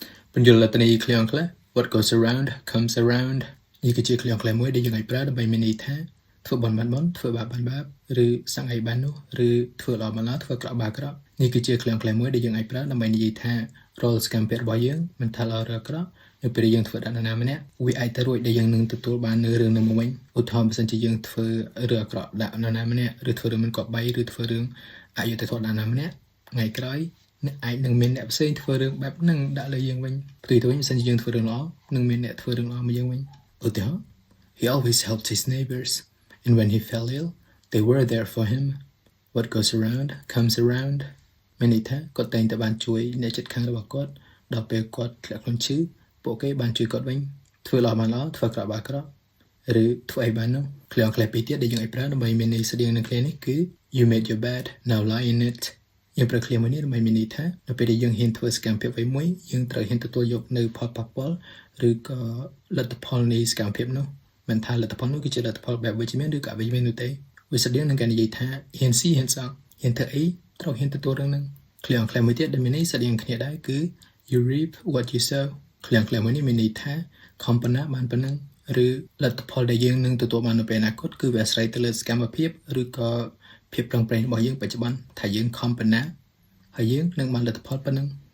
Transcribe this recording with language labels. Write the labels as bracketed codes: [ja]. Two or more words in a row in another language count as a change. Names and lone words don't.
[km] បញ្យលតនីឃ្លៀងខ្លះ [en] what goes around comes around [km] នេះគឺជាឃ្លៀងខ្លះមួយដែលយើងអាចប្រើដើម្បីមានន័យថាធ្វើបន់បានបន់ធ្វើបាបបានបាបឬសង្ហីបាននោះឬធ្វើល្អបានល្អធ្វើក្រក់បានក្រក់នេះគឺជាឃ្លៀងខ្លះមួយដែលយើងអាចប្រើដើម្បីនិយាយថារាល់សកម្មភាពរបស់យើងមិនថាល្អឬអាក្រក់នៅពេលយើងធ្វើដល់នរណាម្នាក់វាអាចទៅរួចដែលយើងនឹងទទួលបាននៅ រឿងនោះមកវិញឧទាហរណ៍បើសិនជាយើងធ្វើរឿងអាក្រក់ដាក់នរណាម្នាក់ឬធ្វើរឿងមិនគប្បីឬធ្វើរឿងអយុត្តិធម៌ដល់នរណាម្នាក់ថ្ងៃក្រោយអ្នកអាចនឹងមានអ្នកផ្សេងធ្វើរឿងបែបហ្នឹងដាក់លើយើងវិញផ្ទុយទៅវិញបើសិនជាយើងធ្វើរឿងល្អនឹងមានអ្នកធ្វើរឿងល្អមកយើងវិញឧទាហរណ៍ He [en] always helped his neighbors and when he fell ill they were there for him what goes around comes around [km] មានន័យថាគាត់តែងតែបានជួយអ្នកជិតខាងរបស់គាត់ដល់ពេលគាត់ធ្លាក់ខ្លួនឈឺពួកគេបានជួយគាត់វិញធ្វើល្អបាន ល្អធ្វើអាក្រក់បានអាក្រក់ឬធ្វើអីបាននោះឃ្លាខ្លះពីរទៀតដែលយើងអាចប្រើដើម្បីមានន័យស្តីងនឹងឃ្លានេះគឺ [en] You made your bed now lie in it [km] យើងប្រើឃ្លាមួយនេះដើម្បីមានន័យ ថានៅពេលដែលយើងហ៊ានធ្វើសកម្មភាពអ្វីមួយយើងត្រូវហ៊ានទទួលយកនៅផលប៉ះពាល់ឬក៏លទ្ធផល នៃសកម្មភាពនោះមិនថាលទ្ធផលនោះគឺជាលទ្ធផលបែបវិជ្ជមានឬក៏អវិជ្ជមាននោះទេវាស្តីងនឹងការនិយាយថាហ៊ានស៊ីហ៊ានសងហ៊ានធ្វើអីត្រូវហ៊ានទទួលរឿងហ្នឹងឃ្លាខ្លះមួយទៀតដែលមានន័យស្តីងគ្នាដែរគឺ [en] You reap what you sow [km] ឃ្លាមួយនេះមានន័យថាខំប៉ុណ្ណាបានប៉ុណ្ណឹងឬលទ្ធផលដែលយើងនឹងទទួលបាននៅពេលអនាគតគឺវាអាស្រ័យទៅលើសកម្មភាពឬក៏ភាពប្រឹងប្រែងរបស់យើងបច្ចុប្បន្នថាយើងខំប៉ុណ្ណាហើយយើងនឹងបានលទ្ធផលប៉ុណ្ណឹង